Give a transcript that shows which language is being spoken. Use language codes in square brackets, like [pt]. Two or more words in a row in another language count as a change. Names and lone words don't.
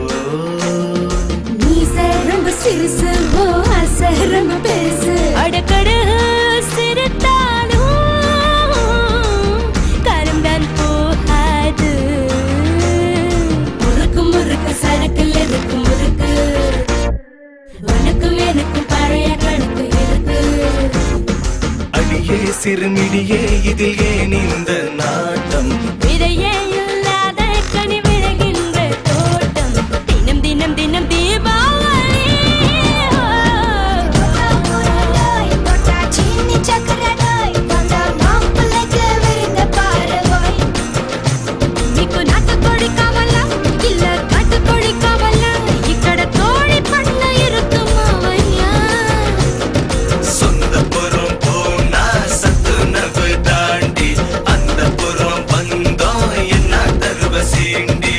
[ta] மீச ரொம்ப சிறுசு ஓ ஆசை ரொம்ப பெருசு அடக்கடு சிரித்தாலும் காலம் தான் போகாது முறுக்கு முறுக்கு சரக்குல இருக்கு முறுக்கு உனக்கும் எனக்கும் பழைய கணக்கு இருக்கு அடியே சிறுமிடியே இதில் ஏன் இந்த நாட்டம் விதையே இல்லாத கனி விளைகின்ற தோட்டம் தினம் தினம் தினம் தீபாவளி [te] మీకు నాటుకోడి కావాలా [ta] இல்ல [te] కాటుకోడి కావాలా ఇక్కడ కోడి [ta] பண்ண இருக்கு மாவையா சொந்த புறம் போனா சத்துணவு தாண்டி அந்த புறம் வந்தோம் என்ன தருவ சீண்டி